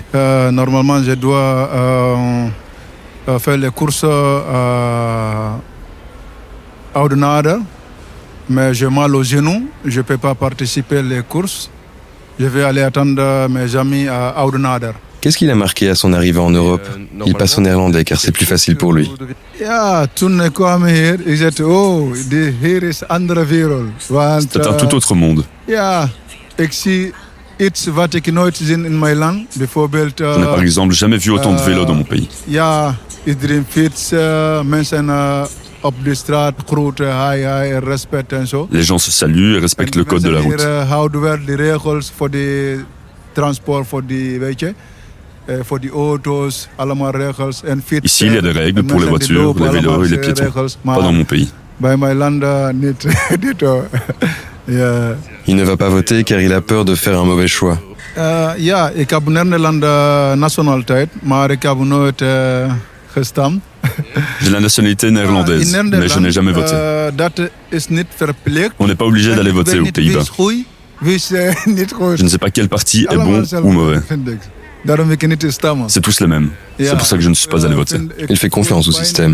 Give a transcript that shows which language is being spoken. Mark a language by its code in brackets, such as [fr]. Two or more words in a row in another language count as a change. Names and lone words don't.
[fr] Normalement, je dois faire les courses à Oudenaarde, mais j'ai mal aux genoux, je ne peux pas participer aux courses. Je vais aller attendre mes amis à Oudenaarde. Qu'est-ce qu'il a marqué à son arrivée en Europe? Il passe au néerlandais car c'est plus facile pour lui. [nl] Toen ik kwam hier, ik zei, hier is een andere wereld. [fr] C'est un tout autre monde. [nl] Ja, ik zie iets wat ik nooit gezien in mijn land. Bijvoorbeeld... [fr] Je n'ai par exemple jamais vu autant de vélos dans mon pays. [nl] Ja, iedereen fietsen, mensen op de straat groeten, hi, respect en zo. [fr] Les gens se saluent et respectent le code de la route. [nl] Hier houden we de regels voor de transport, voor die, weet je... [fr] Ici, il y a des règles pour les voitures, les vélos et les piétons. Pas dans mon pays. Il ne va pas voter car il a peur de faire un mauvais choix. [nl] Ja, ik heb Nederlandse nationaliteit, maar ik heb nooit gestemd. [fr] J'ai la nationalité néerlandaise, mais je n'ai jamais voté. On n'est pas obligé d'aller voter aux Pays-Bas. Je ne sais pas quel parti est bon ou mauvais. C'est tous les mêmes. C'est pour ça que je ne suis pas allé voter. Il fait confiance au système.